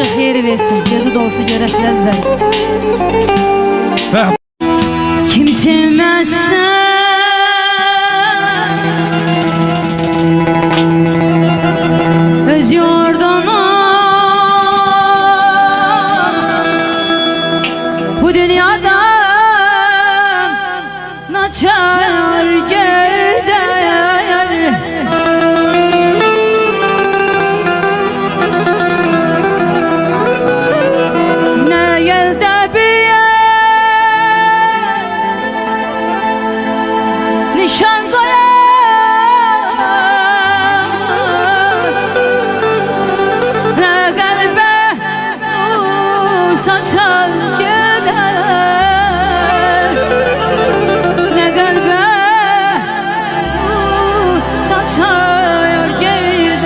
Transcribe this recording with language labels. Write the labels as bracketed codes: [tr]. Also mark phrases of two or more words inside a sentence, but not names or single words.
[az] Çox xeyri versin, gözü dolusu görəsiniz də. [tr] Kim sevməzsə öz yurduna bu dünyada naçar gider. Ne elde bir nişan koyar, ne kalbe saçar gider, ne kalbe saçar gider.